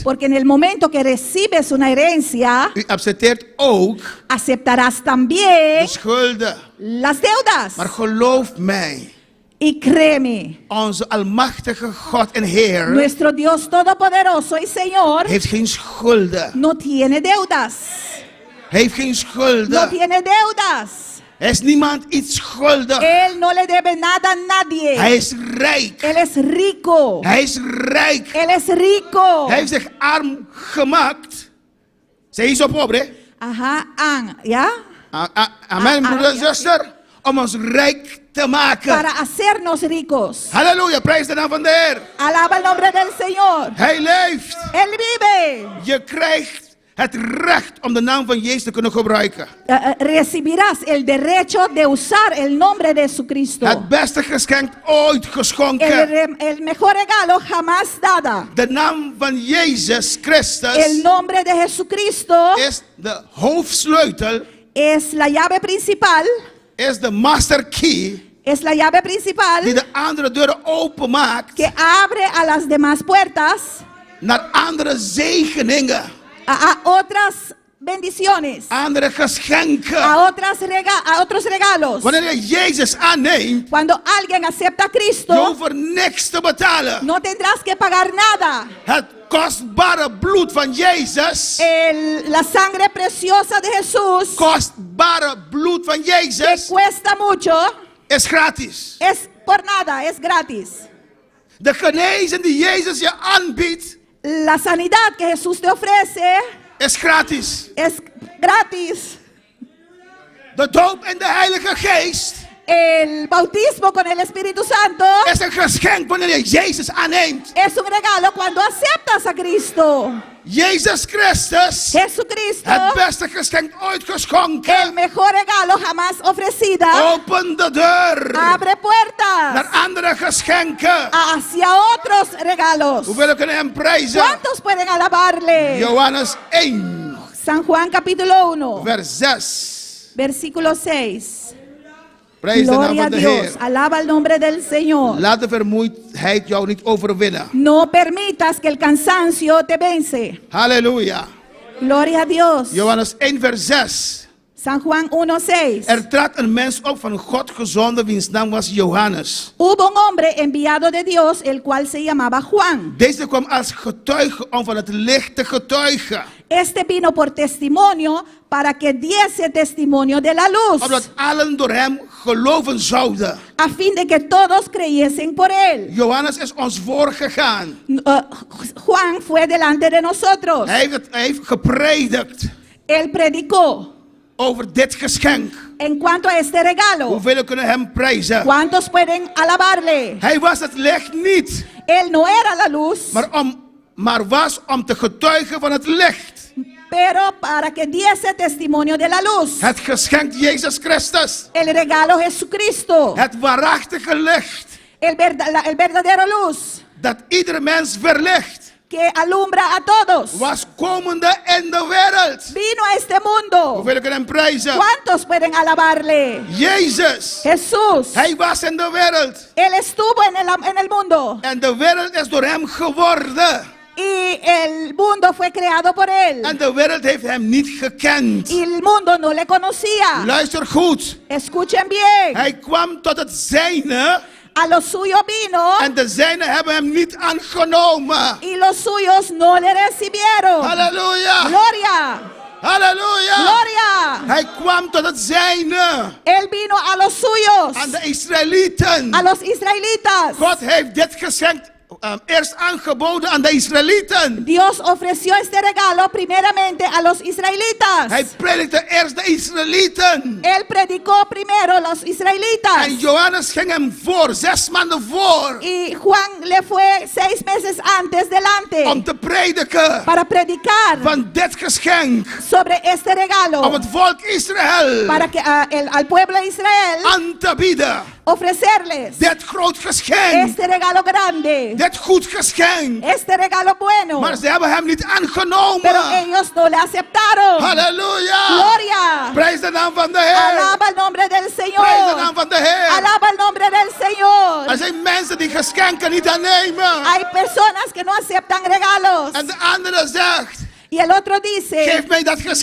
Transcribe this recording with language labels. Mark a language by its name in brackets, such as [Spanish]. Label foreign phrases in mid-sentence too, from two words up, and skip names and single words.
[Spanish] Porque en el momento que recibes una herencia, [Dutch] u accepteert ook [Spanish] aceptarás también [Dutch] de schulden. [Spanish] las deudas. [Dutch] Maar geloof mij, [Spanish] Y créeme, [Dutch] onze almachtige God en Heer [Spanish] nuestro Dios todopoderoso y Señor [Dutch] heeft geen schulden. [Spanish] no tiene deudas. [Dutch] Heeft geen schulden. [Spanish] No tiene deudas. [Dutch] Er is niemand iets schuldig. [Spanish] Él no le debe nada a nadie. [Dutch] Hij is rijk. [Spanish] Él es rico. [Dutch] Hij is rijk. [Spanish] Él es rico. [Dutch] Hij heeft zich arm gemaakt. [Spanish] Se hizo pobre. Ajá, ¿ya? [Dutch] Amen, broeder en zuster. Om ons rijk te maken. [Spanish] Para hacernos ricos. [Dutch] Halleluja, prijs de naam van de Heer. [Spanish] Alaba el nombre del Señor. [Dutch] Hij leeft. [Spanish] Él vive. [Dutch] Je krijgt het recht om de naam van Jezus te kunnen gebruiken. [Spanish] Recibirás el derecho de usar el nombre de Jesucristo. [Dutch] Het beste geschenk ooit geschonken. [Spanish] El mejor regalo jamás dada. [Dutch] De naam van Jezus Christus. [Spanish] El nombre de Jesucristo [Dutch] is de hoofdsleutel. [Spanish] Es la llave principal. [Dutch] Is de [English] master key. [Spanish] Es la llave principal. [Dutch] Die de andere deuren openmaakt. [Spanish] Que abre a las demás puertas. [Dutch] Naar andere zegeningen. [Spanish] A otras bendiciones. [Dutch] Andere geschenken. [Spanish] A otros regalos. [Dutch] Wanneer je Jezus aanneemt. [Spanish] Cuando alguien acepta a Cristo. [Dutch] Je hoeft er niks te betalen. [Spanish] No tendrás que pagar nada. [Dutch] Het kostbare bloed van Jezus. [Spanish] La sangre preciosa de Jesús. [Dutch] Kostbare bloed van Jezus. [Spanish] Que cuesta mucho. [Dutch] Is gratis. [Spanish] Es por nada, es gratis. [Dutch] De genezing die Jezus je aanbiedt. [Spanish] La sanidad que Jesús te ofrece. [Dutch] Is gratis. [Spanish] Es gratis. [Dutch] De doop in de Heilige Geest. [Spanish] El bautismo con el Espíritu Santo [Dutch] is een geschenk wanneer je Jezus aanneemt. [Spanish] Es un regalo cuando aceptas a Cristo. [Dutch] Jezus Christus. [Spanish] Jesucristo. [Dutch] Het beste geschenk ooit geschonken. [Spanish] El mejor regalo jamás ofrecida. [Dutch] Open de deur. [Spanish] Abre puertas. [Dutch] Naar andere geschenken. [Spanish] Hacia otros regalos. [Dutch] Hoeveel kunnen hem prijzen? [Spanish] ¿Cuántos pueden alabarle? [Dutch] Johannes 1. [Spanish] San Juan capítulo 1. [Dutch] Vers 6. [Spanish] Versículo 6. [Dutch] Prijs de naam [Spanish] Gloria a [Dutch] van de [Spanish] Dios. [Dutch] Heer. [Spanish] Alaba el nombre del Señor. [Dutch] Laat de vermoeidheid jou niet overwinnen. [Spanish] No permitas que el cansancio te vence. [Dutch] Halleluja. [Spanish] Gloria a Dios. [Dutch] Johannes 1 vers 6. [Spanish] San Juan 1:6. [Dutch] Er trad een mens op van God gezonden, wiens naam was Johannes. [Spanish] Hubo un hombre enviado de Dios, el cual se llamaba Juan. [Dutch] Deze kwam als getuige om van het licht te getuigen. [Spanish] Este vino por testimonio para que diese testimonio de la luz. [Dutch] Opdat allen door hem geloven zouden. [Spanish] A fin de que todos creyesen por él. [Dutch] Johannes is ons voorgegaan. [Spanish] Juan fue delante de nosotros. [Dutch] Hij heeft gepredikt. [Spanish] Él predicó. [Dutch] Over dit geschenk. [Spanish] En cuanto a este regalo. [Dutch] Hoeveel kunnen hem prijzen? [Spanish] ¿Cuántos pueden alabarle? [Dutch] Hij was het licht niet. [Spanish] Él no era la luz. [Dutch] Maar was om te getuigen van het licht. [Spanish] Pero para que diese testimonio de la luz. [Dutch] Het geschenk Jezus Christus. [Spanish] El regalo Jesucristo. [Dutch] Het waarachtige licht. [Spanish] El verdadero luz. [Dutch] Dat ieder mens verlicht. [Spanish] Que alumbra a todos. [Dutch] Was komende in de wereld. [Spanish] Vino a este mundo. [Dutch] Hoeveel kunnen hem prijzen? [Spanish] ¿Cuántos pueden alabarle? [Dutch] Jezus. [Spanish] Jesús. [Dutch] Hij was in de wereld. [Spanish] Él estuvo en el mundo. [Dutch] En de wereld is door hem geworden. [Spanish] Y el mundo fue creado por él. [Dutch] En de wereld heeft hem niet gekend. [Spanish] Y el mundo no le conocía. [Dutch] Luister goed. [Spanish] Escuchen bien. [Dutch] Hij kwam tot het zijne. [Spanish] A los suyos vino. [Dutch] En de zijnen hebben hem niet aangenomen. [Spanish] Y los suyos no le recibieron. [Dutch] Halleluja. [Spanish] Gloria. [Dutch] Halleluja. [Spanish] Gloria. [Dutch] Hij kwam tot het zijne. [Spanish] Él vino a los suyos. [Dutch] Aan de Israëlieten. [Spanish] A los israelitas. [Dutch] God heeft dit geschenk eerst aangeboden aan de Israëlieten. [Spanish] Dios ofreció este regalo primeramente a los israelitas. [Dutch] Hij predikte eerst de Israëlieten. [Spanish] Él predicó primero los israelitas. [Dutch] En Johannes ging hem voor, 6 maanden voor. [Spanish] Y Juan le fue 6 meses antes delante. [Dutch] Om te prediken. [Spanish] Para predicar. [Dutch] Van dit geschenk. [Spanish] Sobre este regalo. [Dutch] Om het volk Israël. [Spanish] Para que al pueblo de Israel. [Dutch] Aan te bieden. [Spanish] Ofrecerles. [Dutch] Dit groot geschenk. [Spanish] Este regalo grande. [Dutch] Dit goed geschenk. [Spanish] Este regalo bueno. [Dutch] Maar ze hebben hem niet aangenomen. [Spanish] Pero ellos no le aceptaron. [Dutch] Halleluja. [Spanish] Gloria. [Dutch] Prijs de naam van de Heer. [Spanish] Alaba el nombre del Señor. [Dutch] Prijs de naam van de Heer. [Spanish] Alaba el nombre del Señor. [Dutch] Er zijn mensen die geschenken niet aannemen. [Spanish] Hay personas que no aceptan regalos. [Dutch] En de andere zegt. [Spanish] Y el otro dice. [Dutch] Geef mij dat geschenk.